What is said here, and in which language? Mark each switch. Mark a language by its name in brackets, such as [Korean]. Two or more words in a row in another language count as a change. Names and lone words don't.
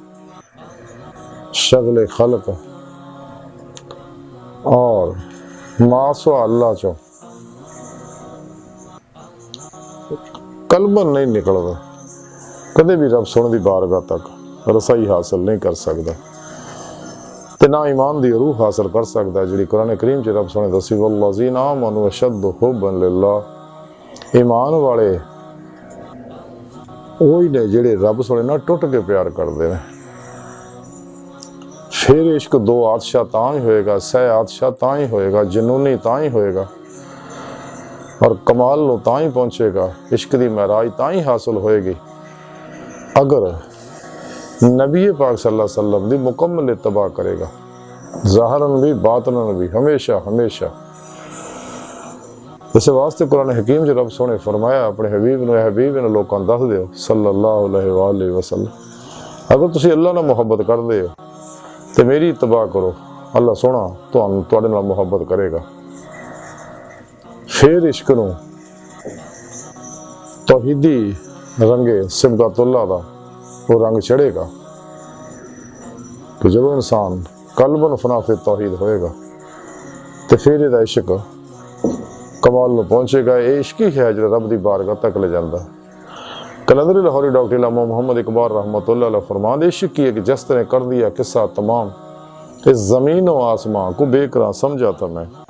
[Punjabi] شغل خلق اور ماسوا اللہ چوں قلبن نہیں نکلتا، کدے بھی رب سوہنے کی بارگاہ تک رسائی حاصل نہیں کر سکتا تے نہ ایمان کی روح حاصل کر سکتا جہڑی قرآن کریم چ رب سوہنے دسی [Arabic] والذين آمنوا أشد حبا لله. [Punjabi] ایمان والے وہی نے جہڑے رب سوہنے نا ٹٹ کے پیار کرتے ہیں. فیر عشق دو آتشہ تاں ہی ہووے گا، سہ آتشہ تاں ہی ہووے گا، جنونی تاں ہی ہووے گا اور کمال نوں تاں ہی پہنچے گا. عشق دی معراج تاں ہی حاصل ہووے گی اگر نبی پاک [Arabic] صلى الله عليه وسلم [Punjabi] دی مکمل اتباع کرے گا، ظاہراً بھی باطناً بھی، ہمیشہ ہمیشہ. اس واسطے قرآن حکیم چ رب سوہنے فرمایا اپنے حبیب نے، حبیب نے لوکاں دس دیو [Arabic] صلى الله عليه وسلم, [Punjabi] اگر تسی اللہ نال محبت کردے ہو تو میری اتباع کرو، اللہ سوہنا تہاڈے نال محبت کرے گا. فیر عشق نوں توحیدی رنگے صبغۃ اللہ دا او رنگ چڑھے گا کہ جب انسان قلبن فنا فی توحید ہووے گا تو فیر اہدا عشق کمال میں پہنچے گا. [Urdu] یہ عشق ہی ہے جو رب کی بارگاہ تک لے جاتا۔ قلندر لاہوری ڈاکٹر علامہ محمد اقبال [Arabic] رحمۃ اللہ علیہ [Urdu] فرماتے عشق کی ایک جست نے کر دیا قصہ تمام، اس زمین اور آسماں کو بیکراں سمجھا تھا میں.